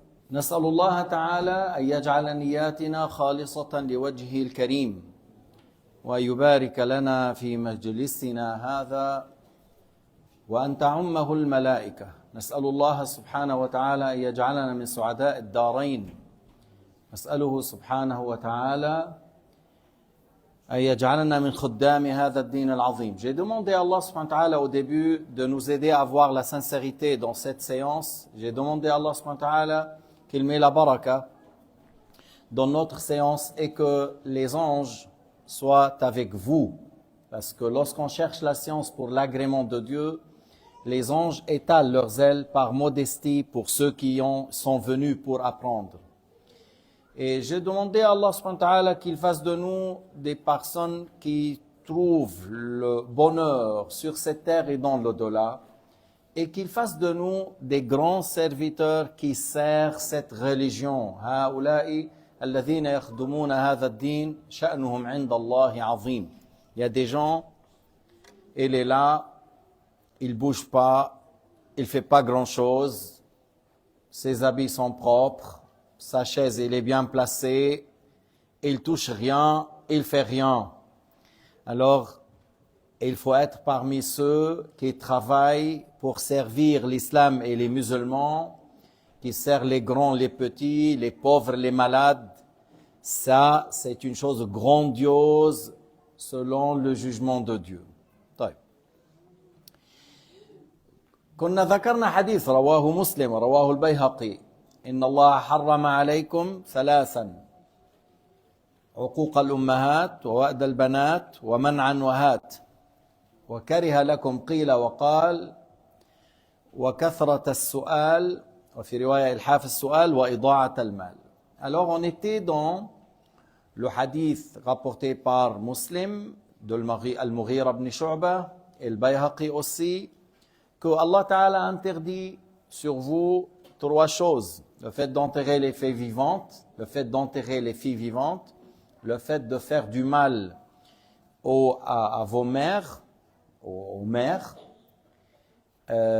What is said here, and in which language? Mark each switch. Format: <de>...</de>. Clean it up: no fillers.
<ar>نسأل الله تعالى أن يجعل نياتنا خالصة لوجهه الكريم وأن يبارك لنا في مجلسنا هذا وأن تعمه الملائكة. نسأل الله سبحانه وتعالى أن يجعلنا من سعداء الدارين. نسأله سبحانه وتعالى أن يجعلنا من خدام هذا الدين العظيم.</ar> <fr>J'ai demandé à Allah subhanahu wa ta'ala au début de nous aider à avoir la sincérité dans cette séance. J'ai demandé à Allah subhanahu wa ta'ala qu'il met la baraka dans notre séance et que les anges soient avec vous. Parce que lorsqu'on cherche la science pour l'agrément de Dieu, les anges étalent leurs ailes par modestie pour ceux qui sont venus pour apprendre. Et j'ai demandé à Allah subhanahu wa ta'ala qu'il fasse de nous des personnes qui trouvent le bonheur sur cette terre et dans l'au-delà, et qu'il fasse de nous des grands serviteurs qui servent cette religion.</fr> <ar>هؤلاء الذين يخدمون هذا الدين شأنهم عند الله عظيم.</ar> <fr>Il y a des gens, il est là, il bouge pas, il fait pas grand-chose, ses habits sont propres, sa chaise elle est bien placée, il touche rien, il fait rien. Alors, il faut être parmi ceux qui travaillent pour servir l'islam et les musulmans, qui servent les grands, les petits, les pauvres, les malades. Ça, c'est une chose grandiose selon le jugement de Dieu.</fr> <ar>طيب. كنا ذكرنا حديث رواه مسلم ورواه البيهقي إن الله حرم عليكم ثلاثا عقوق الأمهات ووأد البنات ومنعا وهات وكره لكم قيل وقال وكثرة السؤال وفي رواية إلحاف السؤال وإضاعة المال.</ar> <fr>Alors on était dans le hadith rapporté par Muslim de Al-Mughira ibn Shu'bah et le Bayhaqi aussi, que Allah Ta'ala interdit sur vous trois choses: le fait d'enterrer les filles vivantes, le fait d'enterrer les filles vivantes, le fait de faire du mal à vos mères, aux mères, et</fr>